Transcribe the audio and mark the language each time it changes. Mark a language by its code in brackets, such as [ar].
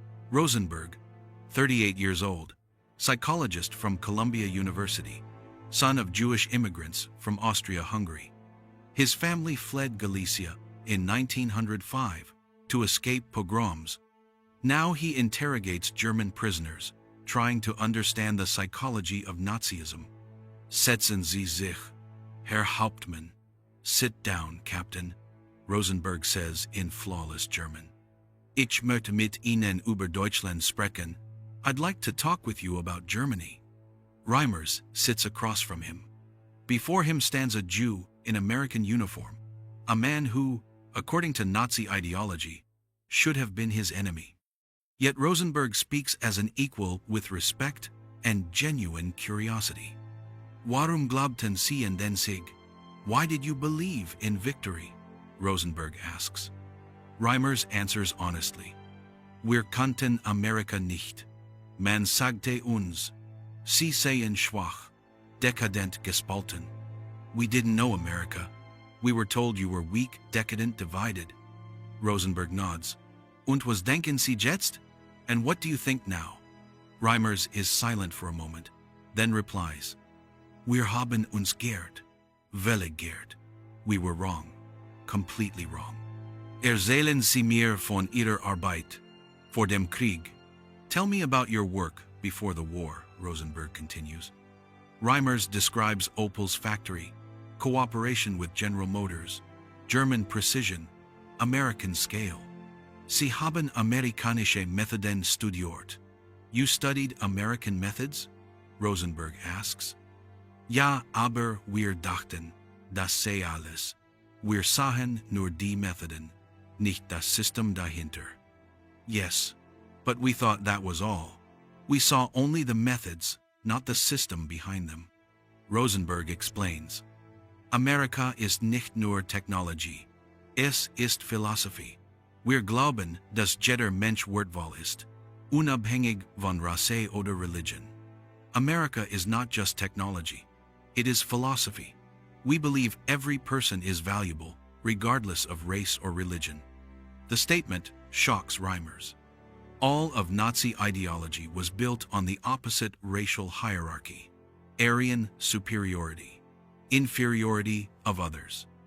[en] Rosenberg, 38 years old, psychologist from Columbia University, son of Jewish immigrants from Austria-Hungary. His family fled Galicia in 1905 to escape pogroms. Now he interrogates German prisoners, trying to understand the psychology of Nazism. [de] Setzen Sie sich, Herr Hauptmann. [en] Sit down, Captain, Rosenberg says in flawless German. [de] Ich möchte mit Ihnen über Deutschland sprechen. [en] I'd like to talk with you about Germany. Reimers sits across from him. Before him stands a Jew in American uniform, a man who, according to Nazi ideology, should have been his enemy. Yet Rosenberg speaks as an equal with respect and genuine curiosity. [de] Warum glaubten Sie an den Sieg? [en] Why did you believe in victory? Rosenberg asks. Reimers answers honestly. [de] Wir kannten Amerika nicht. Man sagte uns, Sie seien schwach, dekadent gespalten. [en] We didn't know America. We were told you were weak, decadent, divided. Rosenberg nods. [de] Und was denken Sie jetzt? [en] And what do you think now? Reimers is silent for a moment, then replies, [de] Wir haben uns geirrt. Völlig geirrt. [en] We were wrong. Completely wrong. [de] Erzählen Sie mir von Ihrer Arbeit vor dem Krieg. [en] Tell me about your work before the war, Rosenberg continues. Reimers describes Opel's factory, cooperation with General Motors, German precision, American scale. [de] Sie haben amerikanische Methoden studiert. [en] You studied American methods? Rosenberg asks. [de] Ja, aber wir dachten, das sei alles. Wir sahen nur die Methoden, nicht das System dahinter. [en] Yes, but we thought that was all. We saw only the methods, not the system behind them. Rosenberg explains. [de] Amerika ist nicht nur Technologie. Es ist Philosophie. Wir glauben, dass jeder Mensch wertvoll ist, unabhängig von Rasse oder Religion. [en] America is not just technology. It is philosophy. We believe every person is valuable, regardless of race or religion. The statement shocks Reimers. All of Nazi ideology was built on the opposite racial hierarchy: Aryan superiority, inferiority of others.